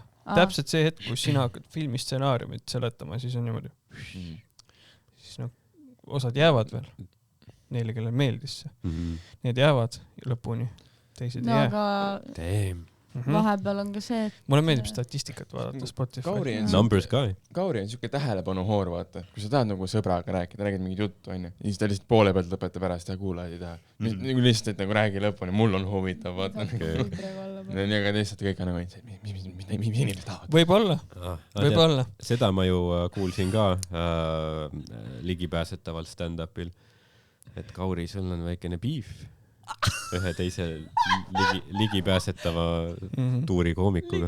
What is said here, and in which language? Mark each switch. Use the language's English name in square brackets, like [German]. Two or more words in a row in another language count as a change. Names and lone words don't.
[Estonian] Täpselt see hetk, kus sina hakkad filmi stsenaariumit seletama, siis on niimoodi. Siis osad jäävad veel. Neile, kellel meeldis see. Need jäävad lõpuni. Teised ei jää. Vahepeal on ka see, et... Mulle meeldib statistikat vaadata Spotify. [English] Numbers guy. [Estonian] Kauri on siuke tähelepanuhoor, vaata. Kui sa tahad nagu sõbraga rääkida, räägid mingit juttu, on ju. Ja siis ta lihtsalt poole pealt lõpetab ära, siis ta kuulajad ei taha. Nagu lihtsalt nagu räägi lõpuni, mul on huvitav, vaata. Aga lihtsalt kõik on nagu, mis inimesed tahavad. Võib-olla. Seda ma ju kuulsin ka ligipääsetaval stand-upil, et Kauri, sul on väikene beef ühe teise ligipääsetava tuurikoomikuga.